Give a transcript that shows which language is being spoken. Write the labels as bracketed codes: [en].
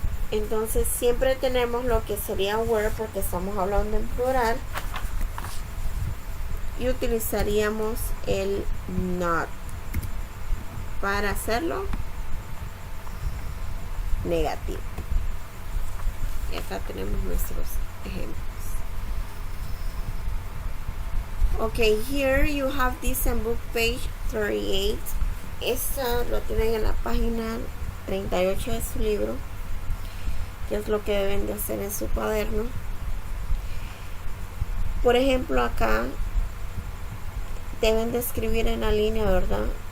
[es] Entonces siempre tenemos lo que sería were, porque estamos hablando en plural, y utilizaríamos el not para hacerlo negativo. Y acá tenemos nuestros ejemplos. [en] Okay, here you have this in book page 38. [es] Esto lo tienen en la página 38 de su libro, que es lo que deben de hacer en su cuaderno. Por ejemplo, acá deben de escribir en la línea, ¿verdad?